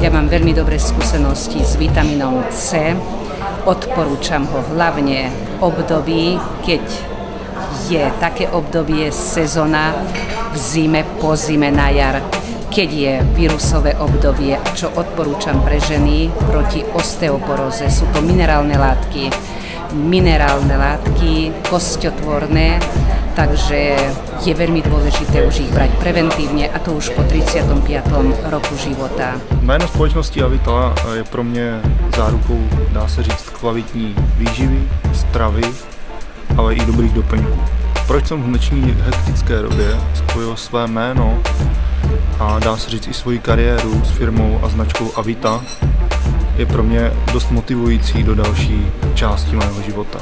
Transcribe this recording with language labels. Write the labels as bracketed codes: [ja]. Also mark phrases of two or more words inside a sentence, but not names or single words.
[sk] Ja mám veľmi dobré skúsenosti s vitamínom C. Odporúčam ho hlavne v období, keď je také obdobie sezóna v zime, po zime, na jar, keď je vírusové obdobie, čo odporúčam pre ženy proti osteoporóze. Sú to minerálne látky, kosťotvorné, takže je veľmi dôležité už ich brať preventívne, a to už po 35. roku života. [cs] Jméno společnosti Avita je pro mě zárukou, dá se říct, kvalitní výživy, stravy, ale i dobrých doplňků. Proč jsem v dnešní hektické době spojil své jméno a dá se říct i svoji kariéru s firmou a značkou Avita, je pro mě dost motivující do další části mého života.